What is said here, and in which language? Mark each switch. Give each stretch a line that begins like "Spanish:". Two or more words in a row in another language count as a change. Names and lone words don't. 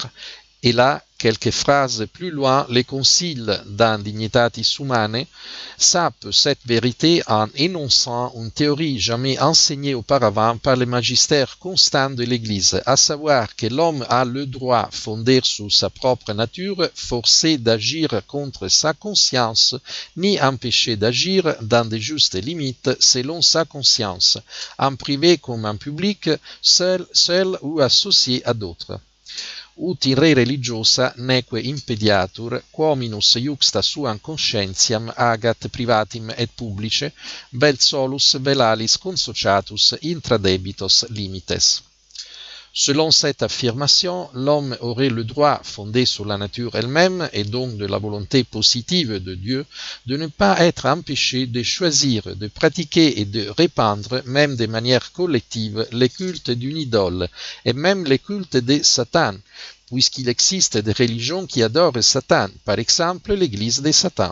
French: Et là, quelques phrases plus loin, le Concile dans Dignitatis Humanae sape cette vérité en énonçant une théorie jamais enseignée auparavant par le magistère constant de l'Église, à savoir que l'homme a le droit, fondé sur sa propre nature, forcé d'agir contre sa conscience, ni empêché d'agir dans de justes limites selon sa conscience, en privé comme en public, seul ou associé à d'autres.
Latin: Ut in re religiosa neque impediatur, quominus iuxta suam conscientiam agat privatim et publice, vel solus velalis consociatus intra debitos limites.
French: Selon cette affirmation, l'homme aurait le droit, fondé sur la nature elle-même et donc de la volonté positive de Dieu, de ne pas être empêché de choisir, de pratiquer et de répandre, même de manière collective, le culte d'une idole et même le culte de Satan, puisqu'il existe des religions qui adorent Satan, par exemple l'Église de Satan.